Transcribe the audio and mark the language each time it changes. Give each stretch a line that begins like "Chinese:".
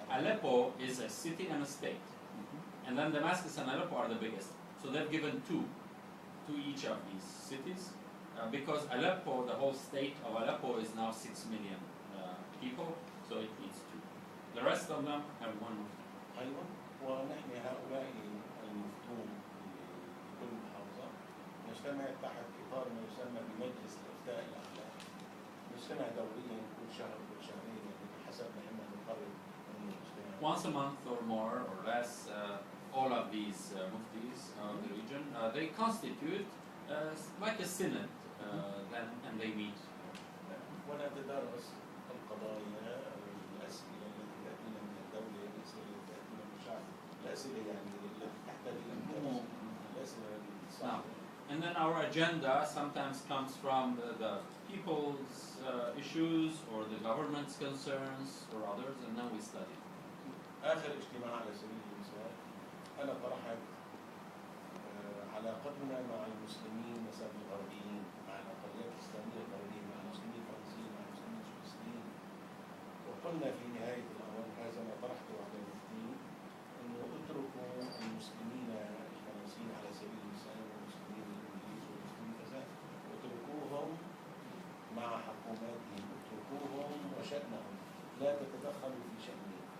English: Aleppo is a city and a state. And then Damascus and Aleppo are the biggest. So they've given two to each of these cities. Because Aleppo, the whole state of Aleppo is now 6 million people, so it needs two. The rest of them have one.
Arabic: أيضا ونحن هؤلاء المفتون في كل محافظة نجتمع تحت إطار ما يسمى بمجلس الإفتاء الأخلاقي. نجتمع دوريا كل شهر كل شهرين حسب ما احنا نقرر إنه نجتمع.
English: Once a month or more or less, all of these muftis of the region, they constitute like a synod, and they meet.
Arabic: ونتدارس القضايا الأسئلة التي تأتينا من الدولة الأسئلة التي تأتينا من الشعب الأسئلة يعني التي تحتاج إلى الدراسة الأسئلة
English: Now,
Arabic: الصعبة.
English: and then our agenda sometimes comes from the people's issues or the government's concerns or others, and then we study.
Arabic: آخر اجتماع على سبيل المثال أنا طرحت علاقتنا مع المسلمين مثلا الغربيين مع الأقليات الإسلامية الغربية مع المسلمين الفرنسيين مع المسلمين السويسريين وقلنا في نهاية الأمر هذا ما طرحته على المفتين إنه اتركوا المسلمين الفرنسيين على سبيل المثال والمسلمين الإنجليز والمسلمين كذا اتركوهم مع حكوماتهم اتركوهم وشأنهم لا تتدخلوا في شأنهم.